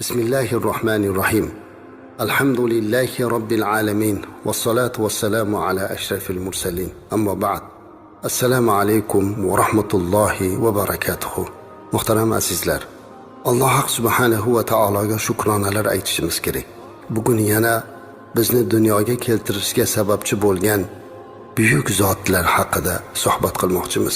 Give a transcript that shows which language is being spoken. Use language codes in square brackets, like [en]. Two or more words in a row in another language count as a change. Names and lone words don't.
[ar] بسم الله الرحمن الرحيم. الحمد لله رب العالمين. والصلاة والسلام على أشرف المرسلين. أما بعد. السلام عليكم ورحمة الله وبركاته. [uz] Muhtaram azizlar, Alloh [ar] سبحانه وتعالى [uz] shukronalar aytishimiz kerak. Bugun yana bizni dunyoga keltirishga sababchi bo'lgan buyuk zotlar haqida suhbat qilmoqchimiz.